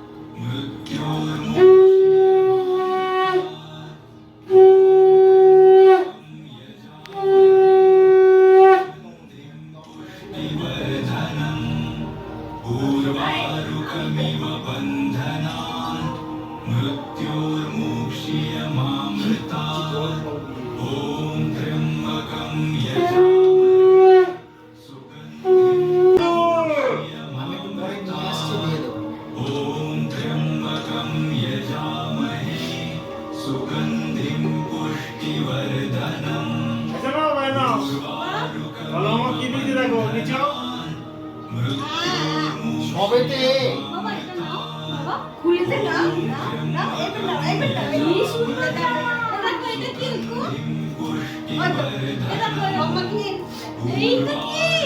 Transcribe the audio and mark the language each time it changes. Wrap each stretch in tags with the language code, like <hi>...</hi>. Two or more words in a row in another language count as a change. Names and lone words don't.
<sa>मृत्योर्मोक्ष्यमामृतात् पूर्वारुकमिव बन्धनान् मृत्योर्मोक्ष्यमामृतात् ॐ त्र्यम्बकं यजामहे सुगन्धिं</sa> <bn>আমি একটু পরে নিয়ে আসছি দিয়ে দেবো</bn> <sa>ॐ त्र्यम्बकं यजामहे सुगन्धिं पुष्टिवर्धनम्</sa> <bn>শোনো ভাই না বলো আমার কি দিতে দেখো নিচু সবেতে বাবা এটা নাও বাবা খুলেতে নাও নাও এটা নাও এটা এই সুন্দর দেখো এটা কি উকু এটা কই বাবা কি এইটা কি</bn>